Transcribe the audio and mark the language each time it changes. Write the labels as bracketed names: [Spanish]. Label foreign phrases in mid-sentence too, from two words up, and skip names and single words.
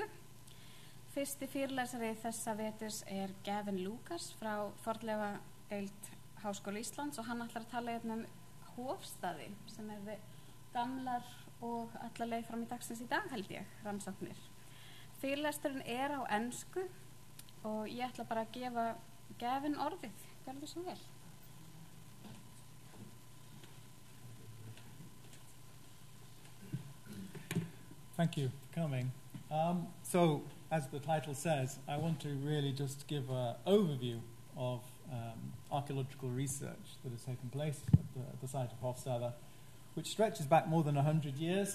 [Icelandic] Fyrsti fyrirlesari þessa veturs Gavin Lucas frá fornleifadeild Háskóla Íslands og hann ætlar að tala um Hofstaði sem gamlar og alla leið fram í dagsins í dag held ég, Rannsóknir. Fyrirlesturinn á ensku og ég ætla bara að gefa Gavin orðið. Gjörðu svo vel. [English] Thank you for coming. So, as the title says, I want to really just give an overview of archaeological research that has taken place at the site of Hofstaðir, which stretches back more than 100 years.